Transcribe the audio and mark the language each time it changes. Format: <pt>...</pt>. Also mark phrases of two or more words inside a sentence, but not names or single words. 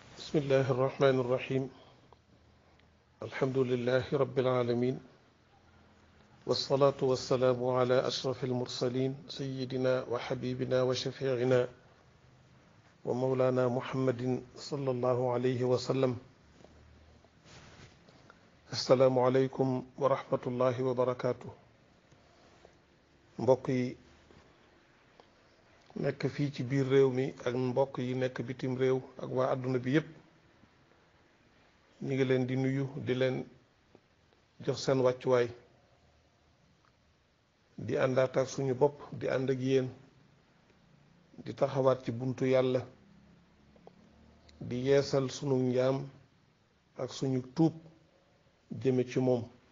<ar>بسم الله الرحمن الرحيم الحمد لله رب العالمين والصلاة والسلام على أشرف المرسلين سيدنا وحبيبنا وشفيعنا ومولانا محمد صلى الله عليه وسلم. السلام عليكم ورحمة الله وبركاته.</ar> <wo>mbokk yi nekk fii ci biir réew mi ak mbokk yi nekk bitim réew ak waa àdduna bi yépp ñu ngi leen di nuyu di leen jox seen wàccuwaay di àndaat ak suñu bopp di ànd ak yéen di taxawaat ci buntu yàlla di yeesal sunu njaam ak suñu tuub jëme ci moom</wo>